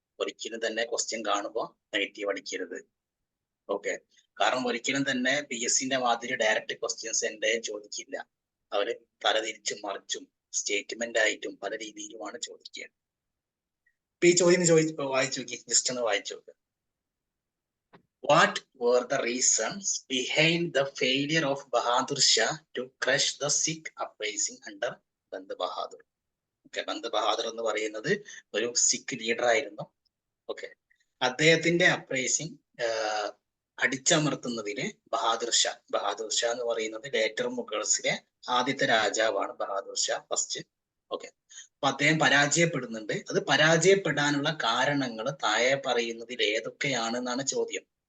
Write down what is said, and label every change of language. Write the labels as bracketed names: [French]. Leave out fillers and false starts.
[Malayalam] ഒരിക്കലും തന്നെ ക്വസ്റ്റ്യൻ കാണുമ്പോൾ നെഗറ്റീവ് അടിക്കരുത്. ഓക്കെ, കാരണം ഒരിക്കലും തന്നെ PSCന്റെ മാതിരി ഡയറക്റ്റ് ക്വസ്റ്റ്യൻസ് എന്റെ ചോദിക്കില്ല. അവര് തലതിരിച്ചും മറിച്ചും സ്റ്റേറ്റ്മെന്റ് ആയിട്ടും പല രീതിയിലുമാണ് ചോദിക്കുക. ഇപ്പൊ ഈ ചോദ്യം വായിച്ചു നോക്കി, ജസ്റ്റ് ഒന്ന് വായിച്ചു നോക്കുക. [English] What were the reasons behind the failure of Bahadur Shah to crush the Sikh uprising under Band Bahadur? [Malayalam] Okay, Band Bahadur എന്ന് പറയുന്നത് ഒരു സിഖ് ലീഡർ ആയിരുന്നു. ഓക്കെ, അദ്ദേഹത്തിന്റെ അപ്രൈസിങ് അടിച്ചമർത്തുന്നതിന് ബഹാദുർ ഷാ എന്ന് പറയുന്നത് ലേറ്റർ മുഗൾസിലെ ആദ്യത്തെ രാജാവാണ് ബഹാദുർ ഷാ ഫസ്റ്റ്. ഓക്കെ, അപ്പൊ അദ്ദേഹം പരാജയപ്പെടുന്നുണ്ട്. അത് പരാജയപ്പെടാനുള്ള കാരണങ്ങൾ താഴെ പറയുന്നതിൽ ഏതൊക്കെയാണെന്നാണ് ചോദ്യം.